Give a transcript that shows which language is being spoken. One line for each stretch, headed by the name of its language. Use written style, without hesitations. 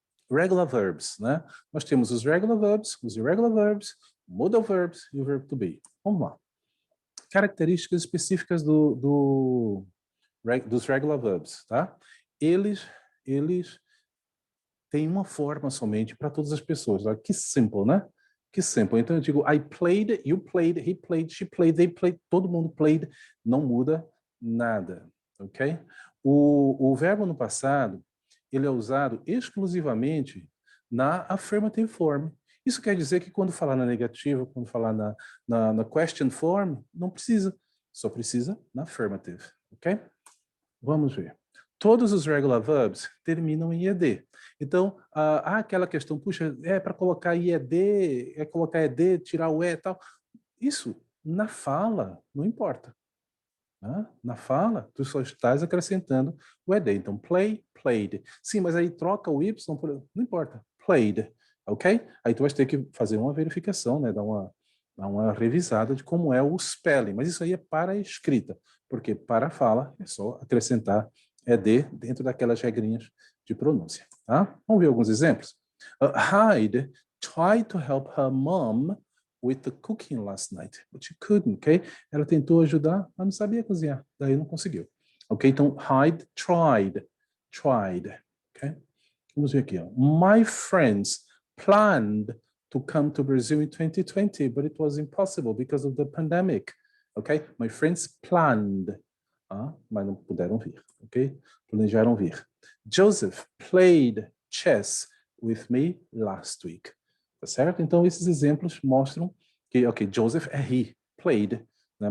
Portuguese: Regular verbs, né? Nós temos os regular verbs, os irregular verbs, modal verbs e o verb to be. Vamos lá. Características específicas dos regular verbs, tá? Eles têm uma forma somente para todas as pessoas. Olha, que simple, né? Que simple. Então eu digo,
English: I played, you played, he played, she played, they played,
Portuguese: todo mundo played, não muda nada, ok? O verbo no passado, ele é usado exclusivamente na affirmative form. Isso quer dizer que quando falar na negativa, quando falar na question form, não precisa, só precisa na affirmative, ok? Vamos ver. Todos os regular verbs terminam em ed. Então, há aquela questão, puxa, para colocar ied, colocar ed, tirar o e e tal. Isso, na fala, não importa. Né? Na fala, tu só estás acrescentando o ed. Então, play, played. Sim, mas aí troca o y, não importa. Played, ok? Aí tu vai ter que fazer uma verificação, né? Dar uma revisada de como é o spelling. Mas isso aí é para a escrita, porque para a fala é só acrescentar ed dentro daquelas regrinhas de pronúncia. Tá? Vamos ver alguns exemplos.
English: Hyde tried to help her mom with the cooking last night, but she couldn't, ok?
Portuguese: Ela tentou ajudar, mas não sabia cozinhar, daí não conseguiu. Ok, então
English: Hyde tried,
Portuguese: ok? Vamos ver aqui, ó.
English: My friends planned to come to Brazil in 2020, but it was impossible because of the pandemic, ok? My friends planned,
Portuguese: mas não puderam vir, ok? Planejaram vir.
English: Joseph played chess with me last week.
Portuguese: Tá certo? Então, esses exemplos mostram que, ok, Joseph é he, played, né?